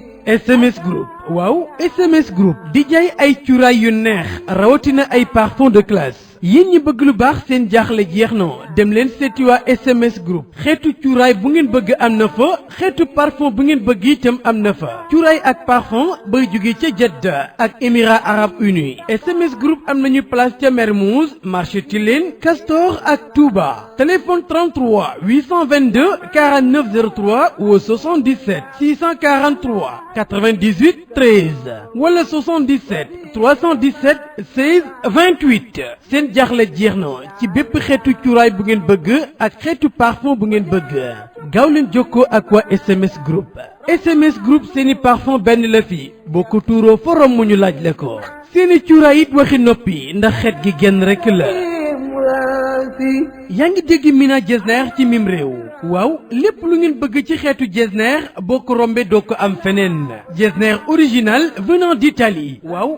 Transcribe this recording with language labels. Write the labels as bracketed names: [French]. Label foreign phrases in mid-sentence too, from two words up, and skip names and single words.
[Wolof] SMS group waaw SMS group di jaay ay cuuraay yu neex rawatina ay [French] parfum de classe [Wolof] yéen ñi bëgg lu baax seen jaaxle jeex na dem leen seeti waa SMS group xeetu cuuraay bu ngeen bëgg am na fa xeetu parfum bu ngeen bëgg itam am na fa cuuraay ak parfum bay jóge ca Jeddah ak Émirats Arabes Unis SMS group am nañu place ca Mermoz marché Tilène Castor ak Touba téléphone 33 822 49 03 ou 77 643 98 13 wala 77 317 16 28 seen jaaxle jeex na ci bépp xeetu cuuraay bu ngeen bëgg ak xeetu parfum bu ngeen bëgg gaaw leen jokkoo ak waa SMS group SMS group seeni parfum benn la fi boo ko tuuroo forom mu ñu laaj la ko seeni cuuraay it waxi noppi ndax xeet gi genn rekk la yaa ngi dégg Mina Jesner ci mim réew waaw lépp lu ngeen bëgg ci xeetu Jesner boo ko rombee doo ko am feneen Jesner [French] original venant d'Italie [Wolof] waaw